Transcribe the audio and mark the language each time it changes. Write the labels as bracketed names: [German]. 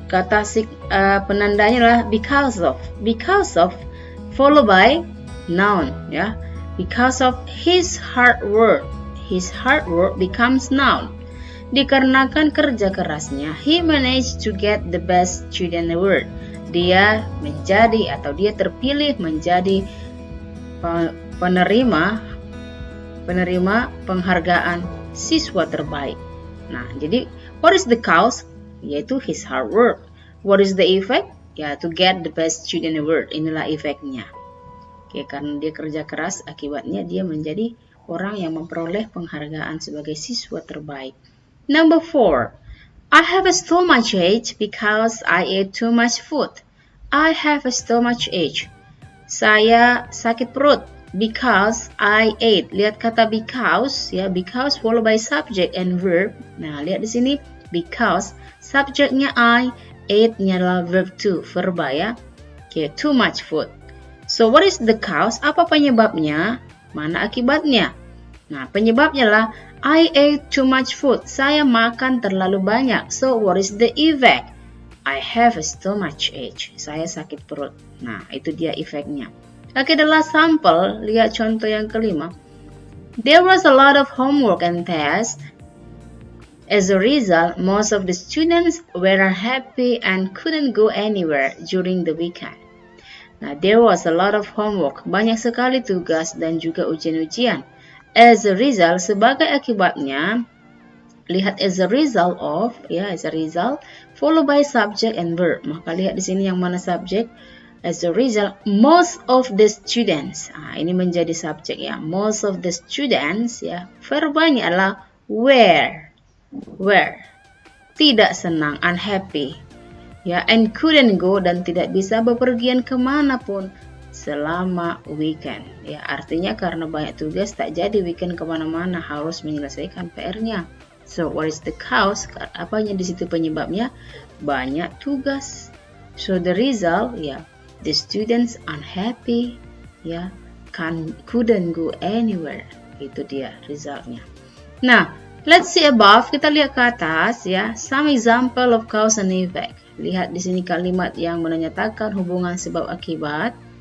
[Indonesian] Kata penandanya adalah [English] because of. Because of followed by noun, ya. Because of his hard work. His hard work becomes noun. [Indonesian] Dikarenakan kerja kerasnya, [English] he managed to get the best student award. [Indonesian] Dia menjadi atau dia terpilih menjadi penerima penghargaan siswa terbaik. Nah, jadi [English] what is the cause? [Indonesian] Yaitu [English] his hard work. What is the effect? Ya, to get the best student award. [Indonesian] Inilah efeknya. Oke, karena dia kerja keras, akibatnya dia menjadi orang yang memperoleh penghargaan sebagai siswa terbaik. [English] Number 4. I have a stomachache because I ate too much food. I have a stomachache. [Indonesian] Saya sakit perut [English] because I ate. [Indonesian] Lihat kata because, ya, because [English] followed by subject and verb. [Indonesian] Nah, lihat di sini because subjeknya I, ate-nya adalah verb to, verba, ya. [English] Oke, too much food. So what is the cause? [Indonesian] Apa penyebabnya? Mana akibatnya? Nah, penyebabnya adalah [English] I ate too much food. [Indonesian] Saya makan terlalu banyak. [English] So what is the effect? I have a stomachache. [Indonesian] Saya sakit perut. Nah, itu dia efeknya. Oke, adalah sampel. Lihat contoh yang kelima. [English] There was a lot of homework and tests. As a result, most of the students were unhappy and couldn't go anywhere during the weekend. Nah, there was a lot of homework. [Indonesian] Banyak sekali tugas dan juga ujian-ujian. [English] As a result, [Indonesian] sebagai akibatnya, lihat [English] as a result of, ya, as a result, followed by subject and verb. [Indonesian] Maka lihat di sini yang mana subjek. [English] As a result, most of the students. [Indonesian] Nah, ini menjadi subjek, ya. [English] Most of the students, ya. [Indonesian] Verbanya adalah [English] were. [Indonesian] Tidak senang, unhappy. Ya, [English] and couldn't go, [Indonesian] dan tidak bisa bepergian kemanapun selama weekend. Ya, artinya karena banyak tugas tak jadi weekend kemana-mana, harus menyelesaikan PR-nya. So what is the cause? Apanya di situ penyebabnya? Banyak tugas. [English] So the result, ya, the students unhappy, ya, couldn't go anywhere. [Indonesian] Itu dia resultnya. Nah, [English] let's see above. [Indonesian] Kita lihat ke atas, ya. [English] Some example of cause and effect. [Indonesian] Lihat di sini kalimat yang menyatakan hubungan sebab akibat.